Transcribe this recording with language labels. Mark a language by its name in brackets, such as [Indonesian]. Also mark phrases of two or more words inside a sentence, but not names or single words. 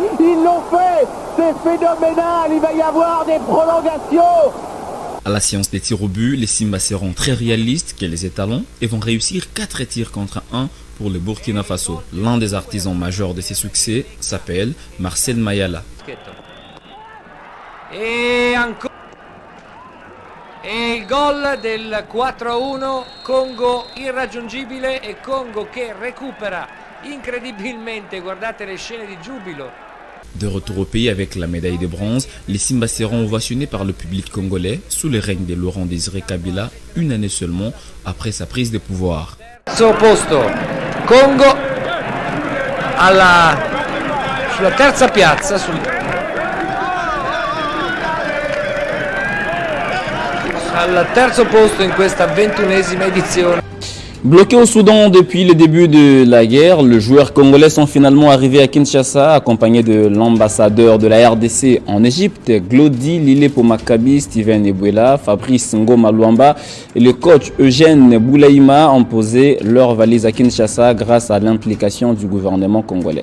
[French] Ils l'ont fait. C'est phénoménal. Il va y avoir des prolongations. À la séance des tirs au but, les Simba seront très réalistes que les étalons et vont réussir 4 tirs contre 1 pour le Burkina Faso. L'un des artisans majeurs de ces succès s'appelle Marcel Mayala. [Italian] E il gol del 4-1, Congo irraggiungibile e Congo che recupera incredibilmente, guardate le scene di giubilo. [French] De retour au pays avec la médaille de bronze, les Simba seront ovationnés par le public congolais sous le règne de Laurent Désiré Kabila, une année seulement après sa prise de pouvoir. [Italian] Terzo posto, Congo sulla terza piazza, al terzo posto in questa 21esima edizione. [French] Bloqués au Soudan depuis le début de la guerre, les joueurs congolais sont finalement arrivés à Kinshasa, accompagnés de l'ambassadeur de la RDC en Égypte, Glody Lilepo Maccabi, Steven Ebouela, Fabrice Ngoma Luamba et le coach Eugène Boulaïma ont posé leur valise à Kinshasa grâce à l'implication du gouvernement congolais.